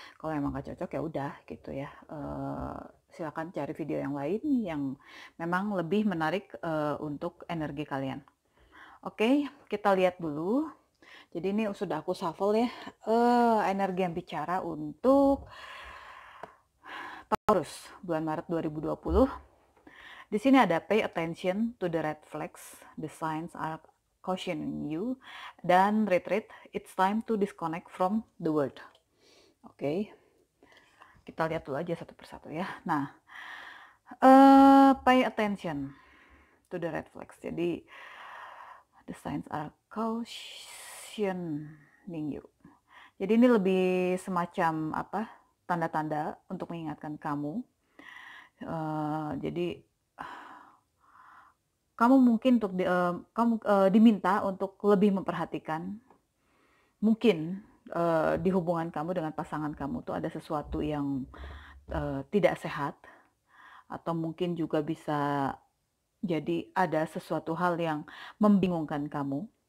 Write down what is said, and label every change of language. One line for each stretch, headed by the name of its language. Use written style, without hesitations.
Indonesian: Kalau memang nggak cocok ya udah gitu ya. Silakan cari video yang lain yang memang lebih menarik untuk energi kalian. Oke, kita lihat dulu. Jadi ini sudah aku shuffle ya, energi yang bicara untuk Taurus bulan Maret 2020. Di sini ada
English: pay attention to the red flags, the signs are cautioning you, dan retreat, it's time to disconnect from the world.
Indonesian: Oke, kita lihat dulu aja satu persatu ya.
English: Nah, pay attention to the red flags. Jadi, the signs are cautioning you.
Indonesian: Jadi ini lebih semacam apa? Tanda-tanda untuk mengingatkan kamu. Jadi kamu mungkin diminta untuk lebih memperhatikan. Mungkin di hubungan kamu dengan pasangan kamu tuh ada sesuatu yang tidak sehat, atau mungkin juga bisa jadi ada sesuatu hal yang membingungkan kamu.